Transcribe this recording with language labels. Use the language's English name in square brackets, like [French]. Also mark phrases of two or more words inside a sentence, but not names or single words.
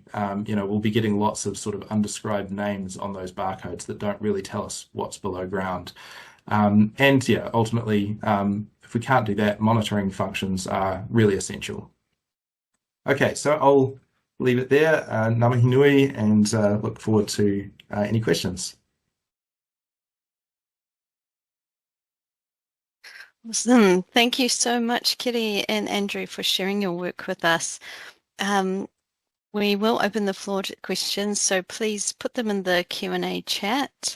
[English] We'll be getting lots of sort of undescribed names on those barcodes that don't really tell us what's below ground. Ultimately, if we can't do that, monitoring functions are really essential. Okay, so I'll leave it there. [Māori] Ngā mihi nui, [English] and look forward to any questions. Awesome. Thank you so much, Kiri and Andrew, for sharing your work with us. We will open the floor to questions, so please put them in the Q&A chat.